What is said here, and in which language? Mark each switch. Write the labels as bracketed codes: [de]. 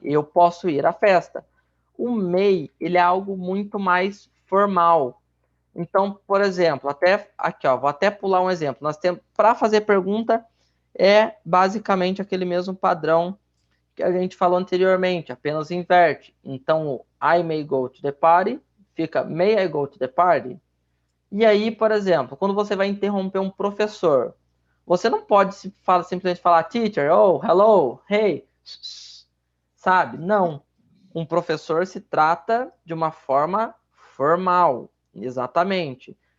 [pt] Eu posso ir à festa. O may, ele é algo muito mais formal. Então, por exemplo, até aqui, ó, vou até pular um exemplo. Nós temos, para fazer pergunta, é basicamente aquele mesmo padrão que a gente falou anteriormente, apenas inverte. Então, o [en] I may go to the party [pt] fica [en] may I go to the party? [pt] E aí, por exemplo, quando você vai interromper um professor, você não pode simplesmente falar [en] teacher, oh, hello, hey, [pt] sabe? Não. Um professor se trata de uma forma formal, exatamente.